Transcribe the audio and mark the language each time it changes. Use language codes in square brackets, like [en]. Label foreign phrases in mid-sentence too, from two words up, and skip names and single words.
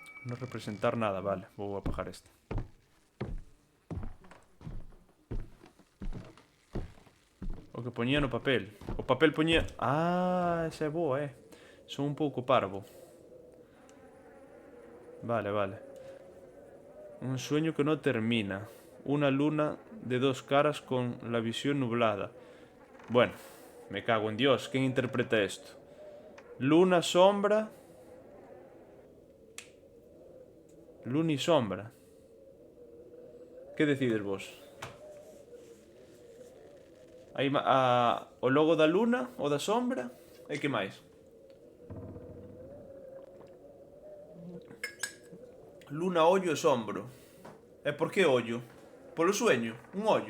[gl] Non representar nada, vale. Vou apagar este. O que poñía no papel. O papel poñía... Ah, esa é boa, Son un pouco parvo. [es] Vale, vale. Un sueño que no termina. Una luna de dos caras con la visión nublada. Bueno, me cago en Dios. ¿Quién interpreta esto? Luna, sombra. Luna y sombra. [gl] Que decides vos? Hai o logo da luna ou da sombra? E que máis? Luna, ollo e sombro. E por que ollo? Polo sueño? Un ollo?